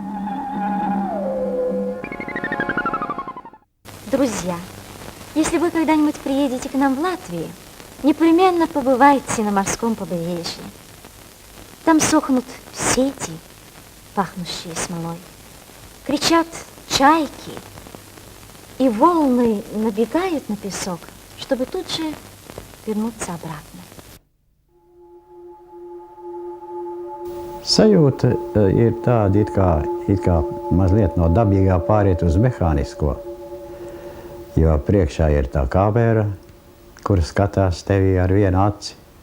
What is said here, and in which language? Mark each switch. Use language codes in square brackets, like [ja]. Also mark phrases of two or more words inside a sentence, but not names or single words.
[ru] Друзья, если вы когда-нибудь приедете к нам в Латвию, непременно побывайте на морском побережье. Там сохнут сети, пахнущие смолой. Кричат чайки, и волны набегают на песок, чтобы тут же вернуться обратно. [lv] Sajūta ir tāda, it kā mazliet no dabīgā pāriet uz mehānisko. Jo priekšā ir tā kamera, kura skatās tevī ar vienu aci.